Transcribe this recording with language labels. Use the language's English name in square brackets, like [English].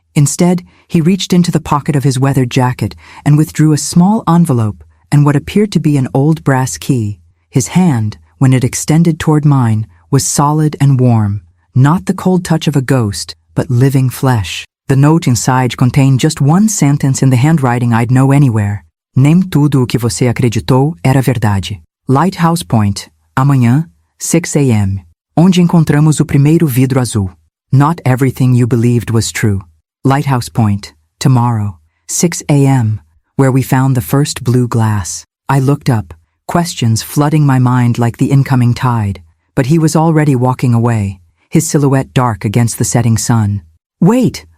[English] Instead, he reached into the pocket of his weathered jacket and withdrew a small envelope and what appeared to be an old brass key. His hand, when it extended toward mine, was solid and warm. Not the cold touch of a ghost, but living flesh. The note inside contained just one sentence in the handwriting I'd know anywhere. [Portuguese] Nem tudo o que você acreditou era verdade. Lighthouse Point, amanhã, 6 a.m., onde encontramos o primeiro vidro azul. [English] Not everything you believed was true. Lighthouse Point, tomorrow, 6 a.m., where we found the first blue glass. I looked up, questions flooding my mind like the incoming tide, but he was already walking away, his silhouette dark against the setting sun. Wait!